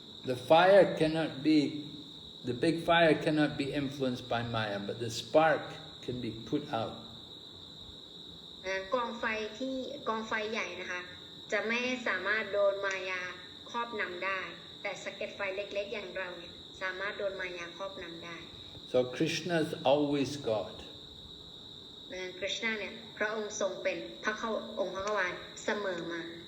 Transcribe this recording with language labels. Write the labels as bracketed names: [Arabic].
[English] The fire cannot be, the big fire cannot be influenced by Maya, but the spark can be put out. [Thai] กองไฟใหญ่นะคะจะไม่สามารถโดนมายาครอบนำได้แต่สะเก็ดไฟเล็กๆอย่างเราเนี่ยสามารถโดนมายาครอบนำได้ [English] So Krishna is always God. [Thai] คริชนาเนี่ยพระองค์ทรงเป็นองค์พระขวานเสมอมา